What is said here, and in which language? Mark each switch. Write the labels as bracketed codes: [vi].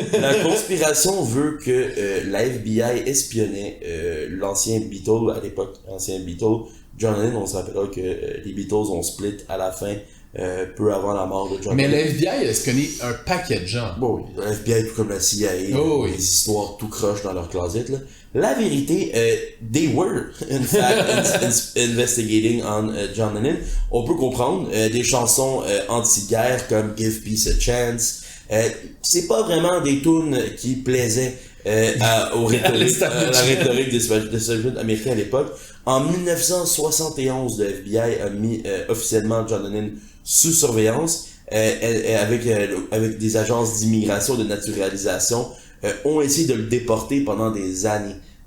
[fr] La conspiration veut que la FBI espionnait l'ancien Beatle à l'époque, John Lennon. On se rappellera que les Beatles ont split à la fin, peu avant la mort de John Lennon. Mais la FBI, est-ce connaît un paquet de gens? Bon, la FBI, tout comme la CIA, des histoires tout croche dans leur closet, là. La vérité, [en] they were, in fact, investigating on John Lennon. [fr] On peut comprendre des chansons anti-guerre comme Give Peace a Chance. C'est pas vraiment des tunes qui plaisaient à la rhétorique des establishment américains à l'époque. En 1971, le FBI a mis officiellement John Lennon sous surveillance avec des agences d'immigration, de naturalisation, ont essayé de le déporter pendant des années.